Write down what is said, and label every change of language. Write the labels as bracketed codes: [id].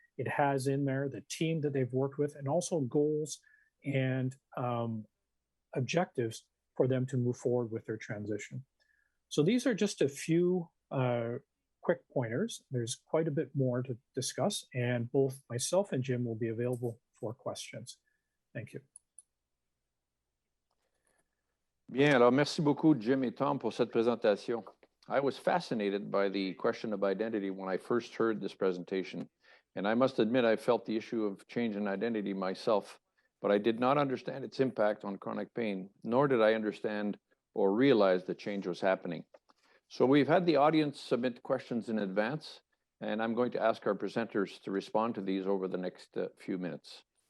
[en] It has in there the team that they've worked with and also goals and objectives for them to move forward with their transition. So these are just a few quick pointers. There's quite a bit more to discuss, and both myself and Jim will be available for questions. Thank you. [fr] Bien, alors merci beaucoup Jim et Tom pour cette présentation. [en] I was fascinated by the question of identity when I first heard this presentation, and I must admit I felt the issue of change in identity myself, but I did not understand its impact on chronic pain, nor did I understand or realize that change was happening. So we've had the audience submit questions in advance, and I'm going to ask our presenters to respond to these over the next few minutes.